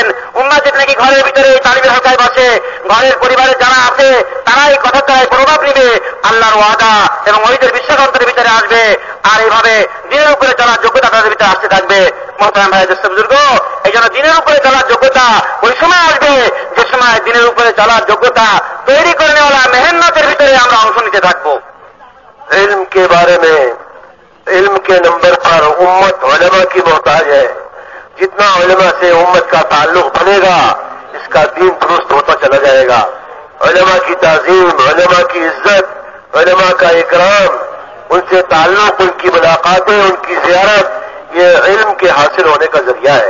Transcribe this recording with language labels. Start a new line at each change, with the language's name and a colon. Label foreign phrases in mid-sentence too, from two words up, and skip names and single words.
Bangla: উম্মত যদি নাকি ঘরের ভিতরে এই তালিমের হালকায় বসে, ঘরের পরিবারের যারা আছে তারা এই কথার দ্বারাই প্রভাব নিবে, আল্লাহর ওয়াদা এবং ওয়াঈদের বিশ্বাস অন্তরের ভিতরে আসবে, আর এইভাবে দিনের উপরে চলার যোগ্যতা তাদের ভিতরে আসতে থাকবে। মোহতারাম ভাই বুজুর্গ এই জন্য দিনের উপরে চলার যোগ্যতা ওই সময় আসবে যে সময় দিনের উপরে চলার যোগ্যতা তৈরি করে নেওয়ালা মেহনতের ভিতরে আমরা অংশ নিতে থাকবো।
Urdu: علم کے بارے میں علم کے نمبر پر امت علماء کی محتاج ہے. جتنا علماء سے امت کا تعلق بنے گا اس کا دین درست ہوتا چلا جائے گا. علماء کی تعظیم، علماء کی عزت، علماء کا اکرام، ان سے تعلق، ان کی ملاقاتیں، ان کی زیارت، یہ علم کے حاصل ہونے کا ذریعہ ہے.